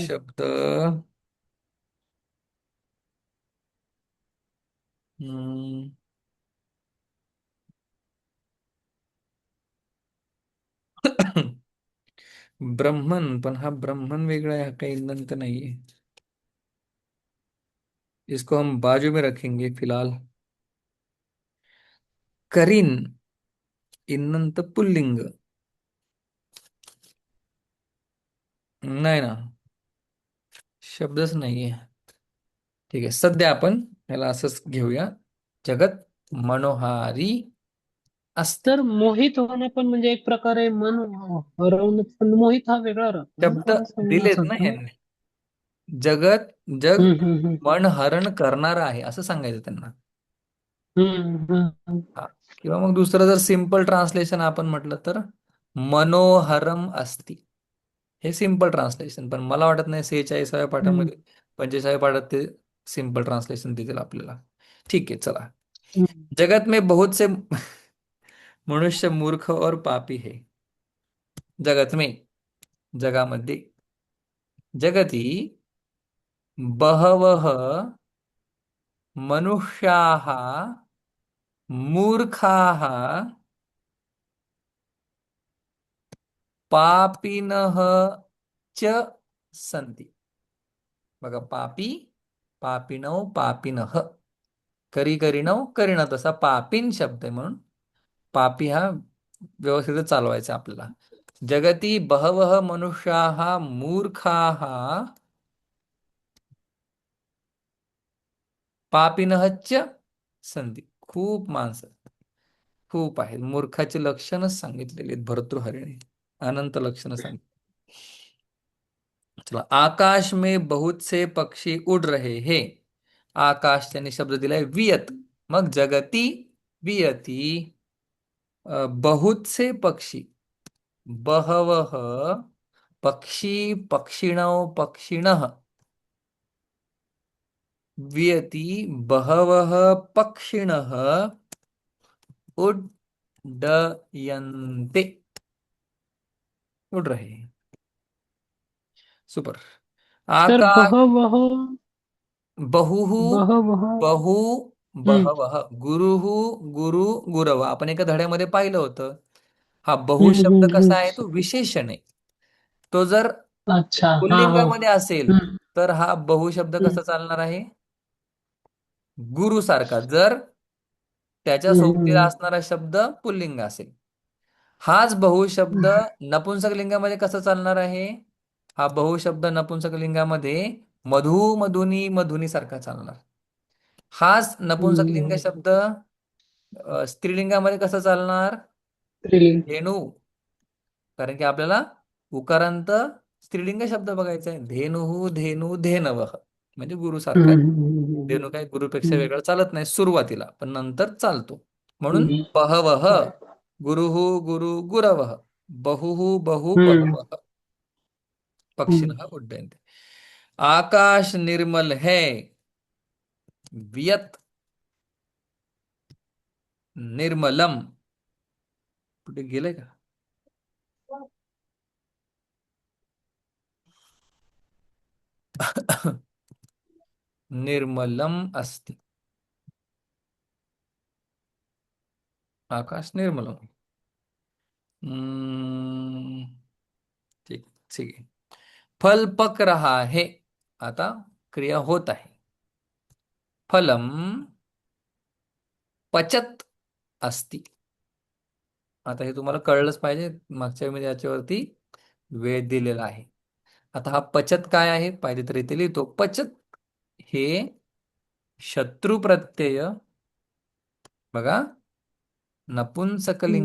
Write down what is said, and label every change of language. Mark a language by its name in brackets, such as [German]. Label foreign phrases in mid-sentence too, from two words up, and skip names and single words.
[Marathi] शब्द हम्म, ब्रह्मन, पण हा ब्रह्मन वेगळा आहे, हा काही इन्नंत नाहीये. [Hindi] इसको हम बाजू में रखेंगे फिलहाल. [Marathi] करीन इन्नंत पुल्लिंग नाही ना, शब्दच नाहीये. ठीक आहे, सध्या आपण याला असंच घेऊया. जगत मनोहारी असते. तर मोहित होणं पण म्हणजे एक प्रकारे मन हरवणं, पण मोहित हा वेगळा राहतो ना, शब्द थोडासा वेगळाच दिलेत ना अर्थ ना. ह्यांनी. जगत जग हम्म. मन हरण करणार आहे असं सांगायचं त्यांना. हम्म. हा. किंवा मग दुसरं जर [English] simple translation [Marathi] आपण म्हटलं तर [Sanskrit] मनोहरम अस्ति. [Marathi] हे [English] simple translation, [Marathi] पण मला वाटत नाही 46व्या हम्म. पाठामध्ये 45व्या पाठात ते [English] simple translation [Marathi] देतील आपल्याला. ठीक आहे, चला. हम्म. [Hindi] जगत में बहुत से मनुष्य मूर्ख और पापी है. जगत में, [Marathi] जगामध्ये, [Sanskrit] जगती बहवः मनुष्याः मूर्खाः पापिनः च सन्ति. [Marathi] बघा, [Sanskrit] पापी, पापिनौ, पापिनः, करी करीनौ करीन, [Marathi] तसा पापीन शब्द आहे, म्हणून पापी हा व्यवस्थित चालवायचा आपल्याला. [Sanskrit] जगती बहवः मनुष्याः मूर्खाः पापिनः च सन्ति. [Marathi] खूप माणसं, खूप आहेत. मूर्खाची लक्षणच सांगितलेली आहेत भर्तृहरीने, अनंत लक्षणं सांगितली. चला, [Hindi] आकाश में बहुत से पक्षी उड़ रहे हैं. [Marathi] आकाश त्यांनी शब्द दिलाय वियत. [Hindi] मग [Sanskrit] जगती वियती [Hindi] बहुत से पक्षी, [Sanskrit] बहवः पक्षी, पक्षिणौ पक्षिणः, वियती बहवः पक्षिणः उड्डयन्ते. [Hindi] उड़ रहे हैं. [Marathi] सुपर. तर आकाश, बहवह, बहुः, बहवह. बहु, हम्म. [Sanskrit] बहवः, गुरुः, गुरु, [Marathi] गुरव, आपण एका धड्यामध्ये पाहिलं होतं. हा बहु हम्म. शब्द कसा आहे? तो विशेषण आहे. तो जर अच्छा. हा हा. पुल्लिंगामध्ये असेल हम्म. तर हा बहु शब्द हम्म. कसा चालणार आहे? गुरु सारखा. जर त्याच्या सोबतीला हम्म. असणारा शब्द पुल्लिंग असेल. हाच बहु शब्द नपुंसक लिंगामध्ये कसा चालणार आहे? हा बहु शब्द नपुंसक लिंगामध्ये [Sanskrit] मधु, मधुनी, मधुनी [Marathi] सारखा चालणार. हाच नपुंसक लिंग हम्म. शब्द स्त्रीलिंगामध्ये कसा चालणार? स्त्रीलिंग. धेनू. कारण की आपल्याला उकारांत स्त्रीलिंग शब्द बघायचा आहे. [Sanskrit] धेनुः, धेनू, धेनवः, [Marathi] म्हणजे गुरुसारखा. हम्म. धेनू काय गुरुपेक्षा हम्म. वेगळा चालत नाही सुरुवातीला, पण नंतर चालतो. म्हणून हम्म. बहवः, हम्म. [Sanskrit] गुरुः, गुरु, गुरवः, बहुः, बहु, हम्म. [Marathi] बहवः हम्म. [Sanskrit] पक्षिणः उड्डयन्ते. [Hindi] आकाश निर्मल है, [Sanskrit] वियत निर्मलम. [Marathi] कुठे गेलंय का? [Sanskrit] निर्मलम अस्ति. आकाश निर्मलम. [Marathi] हम्म, ठीक, ठीक आहे. [Hindi] फल पक रहा है. [Marathi] आता क्रिया होत आहे. [Sanskrit] फलम पचत अस्ति. [Marathi] आता हे तुम्हाला कळलंच पाहिजे, मागच्या वेळी याच्यावरती वेळ दिलेला आहे. आता हा पचत काय आहे पाहिजे तर इथे लिहितो. पचत हे शत्रू प्रत्यय, बघा, हम्म.